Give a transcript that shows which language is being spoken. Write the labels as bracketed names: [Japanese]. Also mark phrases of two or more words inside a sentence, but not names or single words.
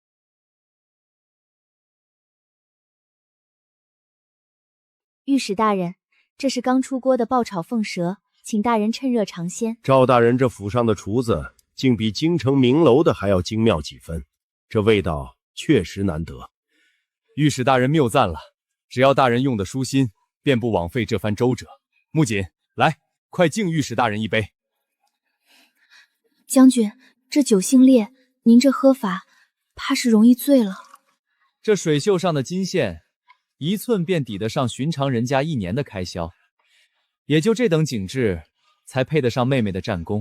[Chinese] 御史大人，這是剛出鍋的爆炒鳳舌，請大人趁熱嘗鮮。趙大人這府上的廚子，竟比京城名樓的還要精妙幾分，這味道確實難得。御史大人謬讚了，只要大人用得舒心，便不枉費這番周折。木槿，來，快敬御史大人一杯。將軍，這酒性烈，您這喝法，怕是容易醉了。這水袖上的金線，1寸便抵得上尋常人家1年的開銷，也就這等景致，才配得上妹妹的戰功。